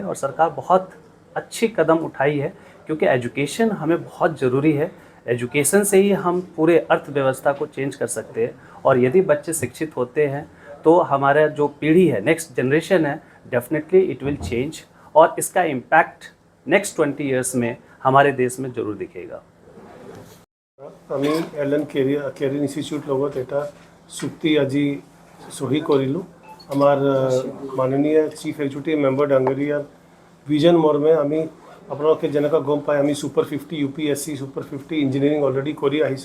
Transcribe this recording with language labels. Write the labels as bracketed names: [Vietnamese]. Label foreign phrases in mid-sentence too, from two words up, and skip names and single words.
[Hindi] और सरकार बहुत अच्छी कदम उठाई है क्योंकि एजुकेशन हमें बहुत ज़रूरी है। एजुकेशन से ही हम पूरे अर्थव्यवस्था को चेंज कर सकते हैं और यदि बच्चे शिक्षित होते हैं तो हमारा जो पीढ़ी है, [English] next generation [Hindi] है, [English] definitely it will change [Hindi] और इसका इम्पैक्ट [English] next 20 years [Hindi] में हमारे देश में जरूर दिखेगा। [Assamese] আমি এলেন কেৰিয়াৰ ইনষ্টিটিউট লগত এটা চুক্তি আজি সহি কৰিলোঁ। আমাৰ মাননীয় [English] chief executive member [Assamese] ডাঙৰীয়াৰ ভিজন মৰ্মে আমি আপোনালোকে যেনেকৈ গম পায় আমি সুপাৰ 50 UPSC সুপাৰ 50 [English] engineering already [Assamese] কৰি আহিছোঁ।